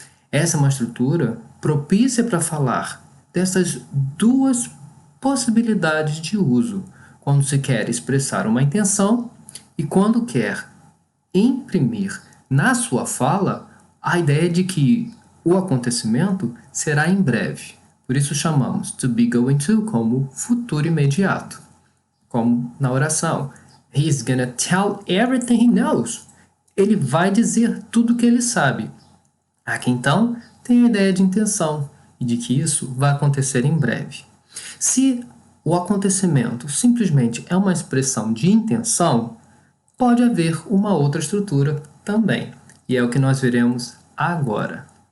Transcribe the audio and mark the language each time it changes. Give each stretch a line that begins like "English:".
Portuguese: Essa é uma estrutura propícia para falar dessas duas possibilidades de uso, quando se quer expressar uma intenção e quando quer imprimir na sua fala a ideia de que o acontecimento será em breve. Por isso chamamos to be going to como futuro imediato. Como na oração,
English: he's gonna tell everything he knows.
Portuguese: Ele vai dizer tudo o que ele sabe. Aqui então tem a ideia de intenção e de que isso vai acontecer em breve. Se o acontecimento simplesmente é uma expressão de intenção, pode haver uma outra estrutura também, e é o que nós veremos agora.